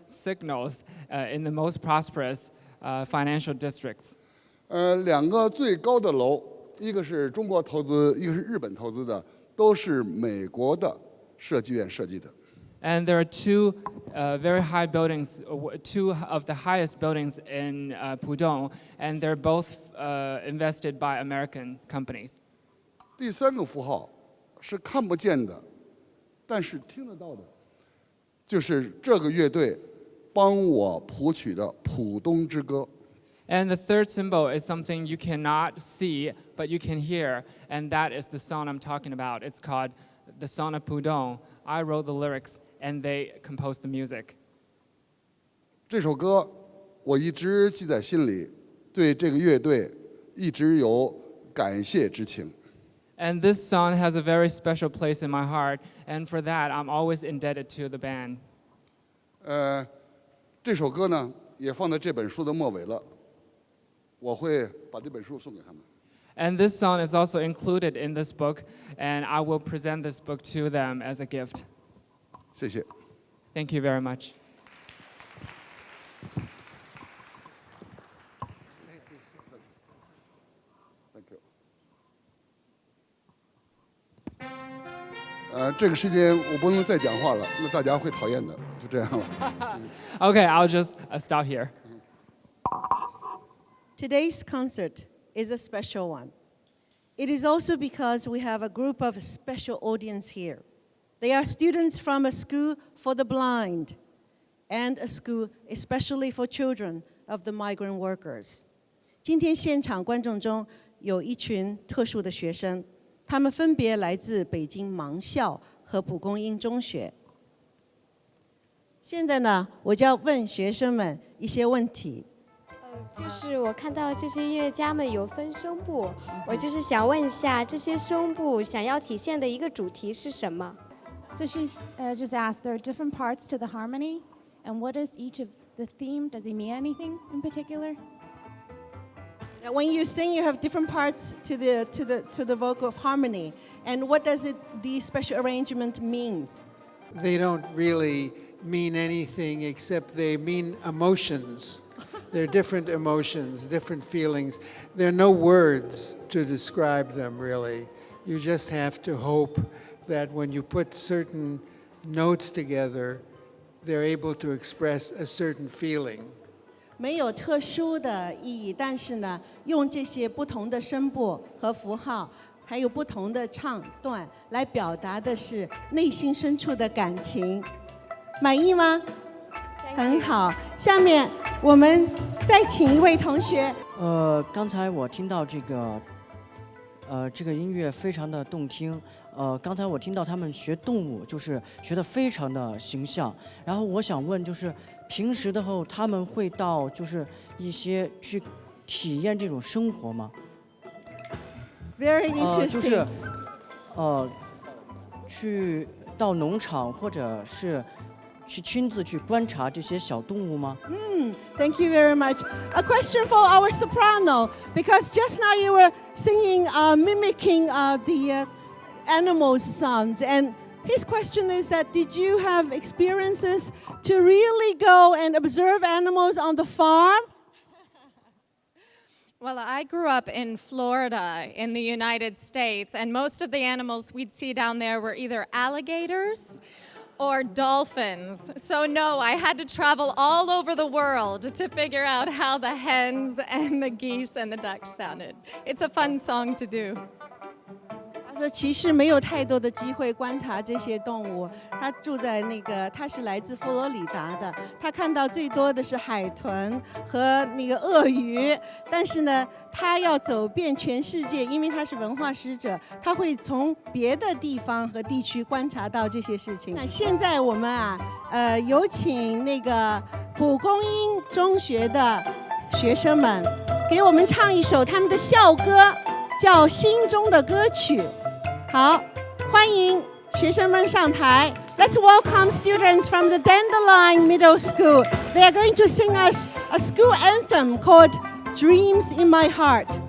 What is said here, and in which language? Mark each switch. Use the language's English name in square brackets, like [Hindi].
[English] signals in the most prosperous financial districts. [Chinese] 2个最高的楼，一个是中国投资，一个是日本投资的，都是美国的设计院设计的。 [English] And there are 2 very high buildings, 2 of the highest buildings in Pudong, and they're both invested by American companies. [Chinese] 第3个符号是看不见的，但是听得到的，就是这个乐队帮我谱曲的《浦东之歌》。 [English] And the 3rd symbol is something you cannot see, but you can hear, and that is the song I'm talking about. It's called The Song of Pudong. I wrote the lyrics, and they composed the music. [Chinese] 这首歌我一直记在心里，对这个乐队一直有感谢之情。 [English] And this song has a very special place in my heart, and for that, I'm always indebted to the band. [Chinese] 这首歌呢，也放在这本书的末尾了，我会把这本书送给他们。 [English] And this song is also included in this book, and I will present this book to them as a gift. [Chinese] 谢谢。 [English] Thank you very much. Thank you. [Chinese] 这个时间我不能再讲话了，那大家会讨厌的，就这样了。 [English] Okay, I'll just stop here. Today's concert is a special one. It is also because we have a group of special audience here. They are students from a school for the blind and a school especially for children of the migrant workers. [Chinese] 今天现场观众中有一群特殊的学生，他们分别来自北京盲校和蒲公英中学。现在呢，我就要问学生们一些问题。就是我看到这些音乐家们有分声部，我就是想问一下，这些声部想要体现的一个主题是什么？ [English] So she's just asked, there are different parts to the harmony, and what is each of the theme? Does he mean anything in particular? Now, when you sing, you have different parts to the vocal of harmony. And what does the special arrangement means? They don't really mean anything except they mean emotions. They're different emotions, different feelings. There are no words to describe them, really. You just have to hope that when you put certain notes together, they're able to express a certain feeling. [Chinese] 没有特殊的意义，但是呢，用这些不同的声部和符号，还有不同的唱段，来表达的是内心深处的感情。满意吗？很好。下面我们再请一位同学。刚才我听到这个音乐非常的动听。刚才我听到他们学动物，就是学得非常的形象。然后我想问，就是平时的后他们会到就是一些去体验这种生活吗？ [English] Very interesting. [Chinese] 就是去到农场或者是去亲自去观察这些小动物吗？ [English] Thank you very much. A question for our soprano, because just now you were singing, mimicking the animals' sounds, and his question is that did you have experiences to really go and observe animals on the farm? Well, I grew up in Florida in the United States, and most of the animals we'd see down there were either alligators or dolphins. So no, I had to travel all over the world to figure out how the hens and the geese and the ducks sounded. It's a fun song to do. [Chinese] 他说其实没有太多的机会观察这些动物。他是来自佛罗里达的，他看到最多的是海豚和那个鳄鱼。但是呢，他要走遍全世界，因为他是文化使者，他会从别的地方和地区观察到这些事情。那现在我们有请那个蒲公英中学的学生们给我们唱一首他们的校歌，叫《心中的歌曲》。好，欢迎学生们上台。 [English] Let's welcome students from the Dandelion Middle School. They are going to sing us a school anthem called Dreams in My Heart.